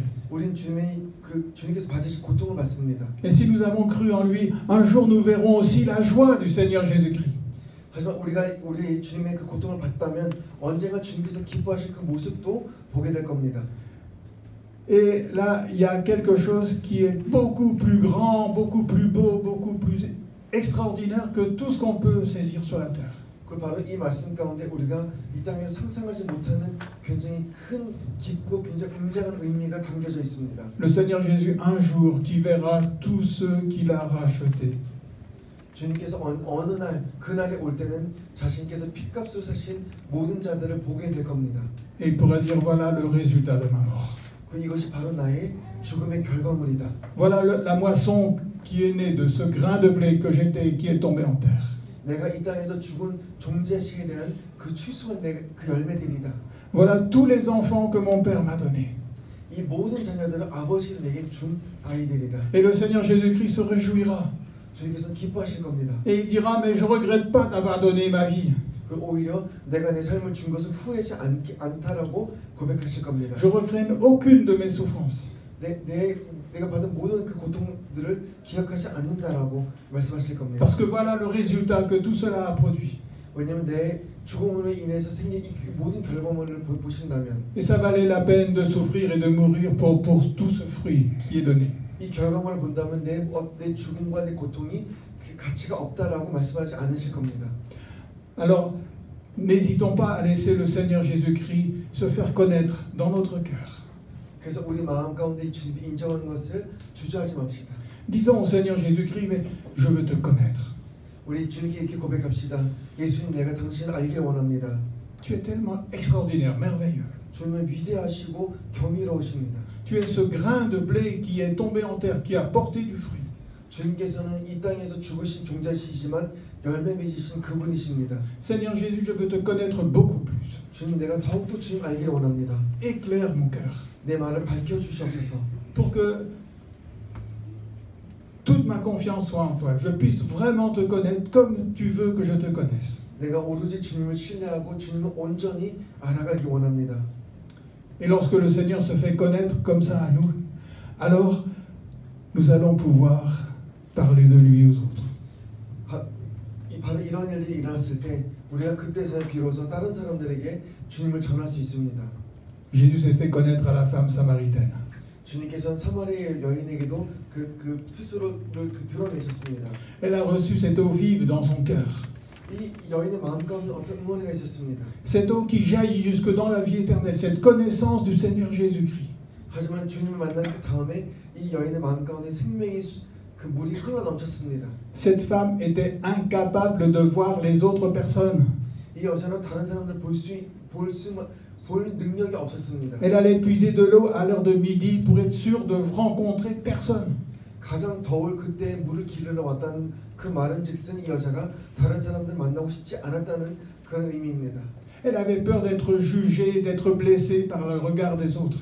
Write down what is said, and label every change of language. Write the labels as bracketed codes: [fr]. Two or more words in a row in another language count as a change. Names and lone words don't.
[ko] 우린 주님께서 받으신 고통을 받습니다. [fr] Et si nous avons cru en lui, un jour nous verrons aussi la joie du Seigneur Jésus-Christ. [ko] 하지만 우리 주님의 그 고통을 받다면 언젠가 주님께서 기뻐하실 그 모습도 보게 될 겁니다. [fr] Et là, il y a quelque chose qui est beaucoup plus grand, beaucoup plus beau, beaucoup plus extraordinaire que tout ce qu'on peut saisir sur la terre. [ko] 그 바로 이 말씀 가운데 우리가 이 땅에서 상상하지 못하는 굉장히 큰 깊고 굉장히 웅장한 의미가 담겨져 있습니다. [fr] Le Seigneur Jésus, un jour, qui verra tous ceux qu'il a rachetés. [ko] 주님께서 어느 날 그날에 올 때는 자신께서 핏값을 사신 모든 자들을 보게 될 겁니다. [fr] Et il pourrait dire, voilà le résultat de ma mort. [ko] 이것이 바로 나의 죽음의 결과물이다. [fr] Voilà la moisson qui est née de ce grain de blé que j'étais et qui est tombé en terre. [ko] 내가 이 땅에서 죽은 존재식에 대한 그 추수한 그 열매들이다. [fr] Voilà tous les enfants que mon Père m'a donnés. [ko] 이 모든 자녀들은 아버지께서 내게 준 아이들이다. [fr] Et le Seigneur Jésus-Christ se réjouira. [ko] 주님께서는 기뻐하실 겁니다. [fr] Et il dira, mais je regrette pas d'avoir donné ma vie. [ko] 그리고 오히려 내가 내 삶을 준 것을 후회하지 않다라고 고백하실 겁니다. [fr] Je regrette aucune de mes souffrances. [ko] 내가 받은 모든 그 고통들을 기억하지 않는다라고 말씀하실 겁니다. [fr] Parce que voilà le résultat que tout cela a produit. [ko] 왜냐하면 내 죽음으로 인해서 생긴 이 모든 결과물을 보신다면 [fr] Et ça valait la peine de souffrir et de mourir pour tout ce fruit qui est donné. [ko] 이 결과물을 본다면 내 죽음과 내 고통이 그 가치가 없다라고 말씀하지 않으실 겁니다. [fr] Alors, n'hésitons pas à laisser le Seigneur Jésus-Christ se faire connaître dans notre cœur. [ko] 그래서 우리 마음 가운데 이 주님이 인정하는 것을 주저하지 맙시다. [fr] Disons au Seigneur Jésus-Christ, mais je veux te connaître. [ko] 우리 주님께 이렇게 고백합시다. 예수님, 내가 당신을 알기를 원합니다. [fr] Tu es tellement extraordinaire, merveilleux. [ko] 주님은 위대하시고 경이로우십니다. [fr] Tu es ce grain de blé qui est tombé en terre, qui a porté du fruit. [ko] 주님께서는 이 땅에서 죽으신 종자시지만 열매 맺으신 그분이십니다. [fr] Seigneur Jésus, je veux te connaître beaucoup plus. [ko] 주님, 내가 더욱더 주님 알기를 원합니다. [fr] Éclaire mon cœur [ko] 내 말을 밝혀주시옵소서. [fr] pour que toute ma confiance soit en toi. Je puisse vraiment te connaître comme tu veux que je te connaisse. [ko] 내가 오로지 주님을 신뢰하고 주님을 온전히 알아가기 원합니다. [fr] Et lorsque le Seigneur se fait connaître comme ça à nous, alors nous allons pouvoir parler de lui aux autres. [ko] 바로 이런 일들이 일어났을 때 우리가 그때서야 비로소 다른 사람들에게 주님을 전할 수 있습니다. [fr] Jésus s'est fait connaître à la femme samaritaine. [ko] 주님께서는 사마리아 여인에게도 그 스스로를 드러내셨습니다. [fr] Elle a reçu cette eau vive dans son cœur. [ko] 이 여인의 마음 가운데 어떤 응원회가 있었습니다. [fr] Cette eau qui jaillit jusque dans la vie éternelle, cette connaissance du Seigneur Jésus-Christ. [ko] 하지만 주님을 만난 그 다음에 이 여인의 마음 가운데 생명의 그 물이 흘러 넘쳤습니다. [fr] Cette femme était incapable de voir les autres personnes. [ko] 이 여자는 다른 사람들 볼 능력이 없었습니다. [fr] Elle allait puiser de l'eau à l'heure de midi pour être sûre de rencontrer personne. [ko] 가장 더울 그때 물을 기르러 왔다는 그 말은즉슨 이 여자가 다른 사람들 만나고 싶지 않았다는 그런 의미입니다. [fr] Elle avait peur d'être jugée, d'être blessée par le regard des autres.